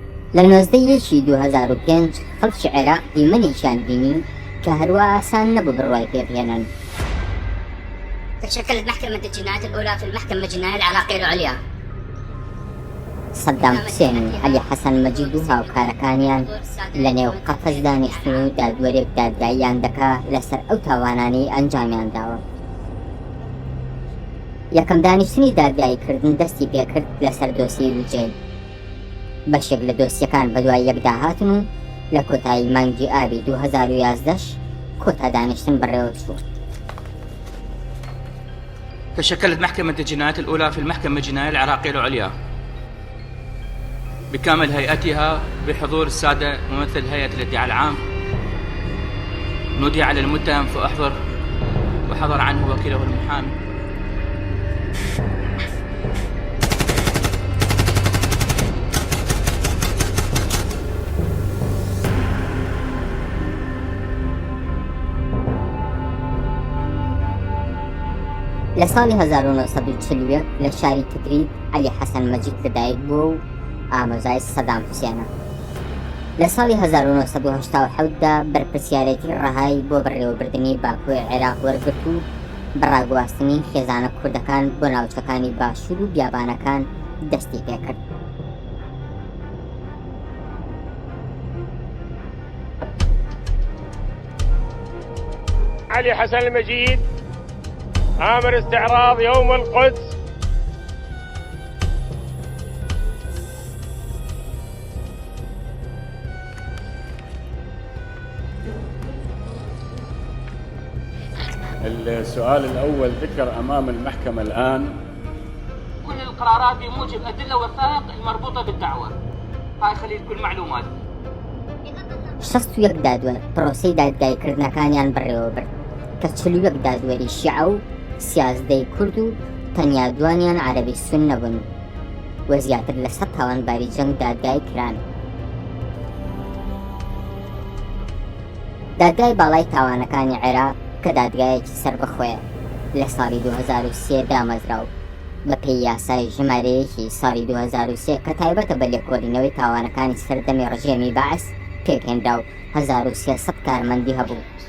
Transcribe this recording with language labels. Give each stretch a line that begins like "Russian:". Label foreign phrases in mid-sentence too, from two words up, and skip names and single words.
Central Kurdish: لە 2005 خەڵکی عێراق دیمەنێکیان بینی کە هەروە ئاسان نەبوو بڕوای پێبهێنن.
Arabic: تشكلت محكمة الجنايات الأولى في المحكمة الجنائية العراقية العليا.
Central Kurdish: سەدام حوسێن و عەلی حەسەن مەجید و هاوکارەکانیان لە نێو قەفەس دانیشتن و دادوەرێک دادگاییان دەکا لەسەر ئەو تاوانانەی ئەنجامیان داوە. یەکەم دانیشتنی دادگاییکردن دەستی پێکرد لەسەر دۆسیی لوجێل. بەشێک لە دۆسیەکان بەدوای یەکدا هاتن و لە کۆتایی مانگی ئابی 2011 کۆتا دانیشتن بەڕێوە چوو.
Arabic: تشكلت محكمة الجنايات الأولى في المحكمة الجنائية العراقية العليا بكامل هيئتها بحضور السادة ممثل هيئة الادعاء العام. نودي على المتهم فأحضر وحضر عنه وكيله المحامي.
Central Kurdish: لە ساڵی 1940 لە شاری تدریب عەلی حەسەن مەجید لەدایک بووە و ئامۆزای سەدام حوسێنە. لە ساڵی 1970دا بەرپرسیارەتی ڕەهایی بۆ بەڕێوەبردننی باکووری عێراق وەرگرت و بەڕاگواستنی خێزانە کوردەکان بۆ ناوچەکانی باشوور و بیابانەکان دەستی پێکرد.
Arabic: علي حسن المجيد آمر استعراض يوم القدس. السؤال الأول ذكر أمام المحكمة الآن كل القرارات بموجب أدلة وثائق المربوطة بالدعوة. هاي خلي كل معلومات.
Central Kurdish: 61 دادوەر پرۆسەی دادگایکردنەکانیان بەڕێوەبرد کە 41 دادوەری شیعە و 13 کورد و تەنیا دوانیان عەرەبی سون نەبوون و زیاتر لە 100 تاوانباری جەنگ دادگای کران. دادگای باڵای تاوانەکانی عێراق کە دادگایەکی سەربەخۆیە لە ساڵی 2003 دامەزراو بە پێی یاسای ژمارەیەکی ساڵی 2003 کە تایبەتە بە لێکۆڵینەوەی تاوانەکانی سەردەمی ڕژێمی بەعەس پێکهێنرا و 1300 کارمەندی هەبوو.